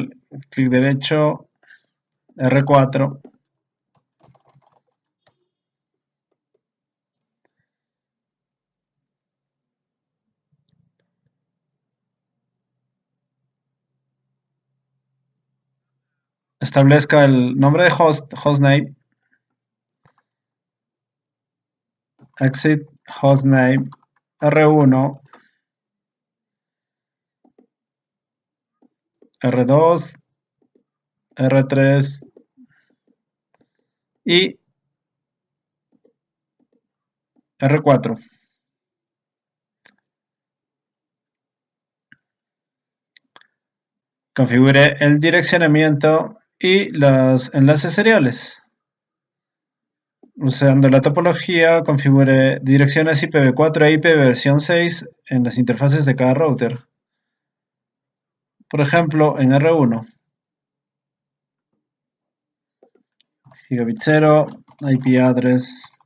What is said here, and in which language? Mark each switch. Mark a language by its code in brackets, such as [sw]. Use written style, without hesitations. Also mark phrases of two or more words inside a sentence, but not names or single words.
[es] Clic derecho. R4. Establezca el nombre de hostname. [en] Exit hostname. [es] R1. R2. R3. Y R4. Configure el direccionamiento y los enlaces seriales. Usando la topología, configure direcciones IPv4 e IPv6 en las interfaces de cada router. Por ejemplo, en R1. [en] Gigabit 0, IP address.